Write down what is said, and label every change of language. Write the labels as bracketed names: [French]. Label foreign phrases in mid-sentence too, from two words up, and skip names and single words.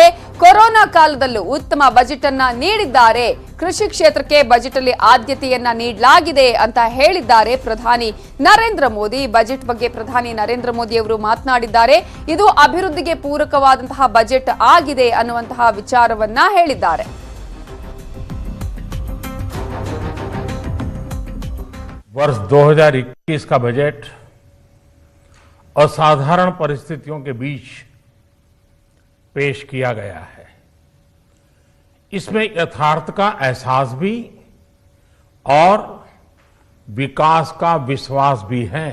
[Kannada] ಕೊರೋನಾ ಕಾಲದಲ್ಲೂ ಉತ್ತಮ ಬಜೆಟ್ ಅನ್ನ ನೀಡಿದ್ದಾರೆ. ಕೃಷಿ ಕ್ಷೇತ್ರಕ್ಕೆ ಬಜೆಟ್ ಅಲ್ಲಿ ಆದ್ಯತೆಯನ್ನ ನೀಡಲಾಗಿದೆ ಅಂತ ಹೇಳಿದ್ದಾರೆ ಪ್ರಧಾನಿ ನರೇಂದ್ರ ಮೋದಿ. ಬಜೆಟ್ ಬಗ್ಗೆ ಪ್ರಧಾನಿ ನರೇಂದ್ರ ಮೋದಿ ಅವರು ಮಾತನಾಡಿದ್ದಾರೆ. ಇದು ಅಭಿವೃದ್ಧಿಗೆ ಪೂರಕವಾದಂತಹ ಬಜೆಟ್ ಆಗಿದೆ ಅನ್ನುವಂತಹ ವಿಚಾರವನ್ನ ಹೇಳಿದ್ದಾರೆ. [Hindi] वर्ष 2021 का बजट असाधारण परिस्थितियों के बीच पेश किया गया है। इसमें यथार्थ का एहसास भी और विकास का विश्वास भी है।